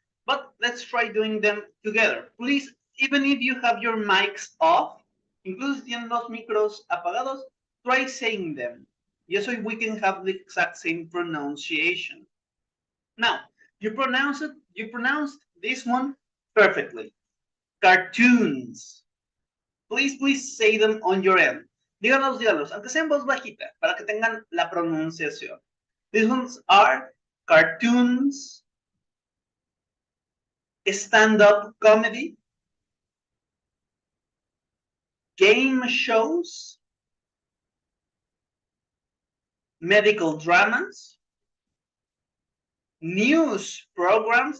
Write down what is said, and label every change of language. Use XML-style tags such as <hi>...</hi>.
<en>But let's try doing them together. Please, even if you have your mics off,</en> <es>incluso si tienen los micros apagados,</es> <en>try saying them. Just so we can have the exact same pronunciation. Now, You pronounced this one perfectly. Cartoons. Please say them on your end.</en> <es>Díganos, aunque sea en voz bajita, para que tengan la pronunciación.</es> <en>These ones are cartoons, stand-up comedy, game shows, medical dramas, news programs.</en>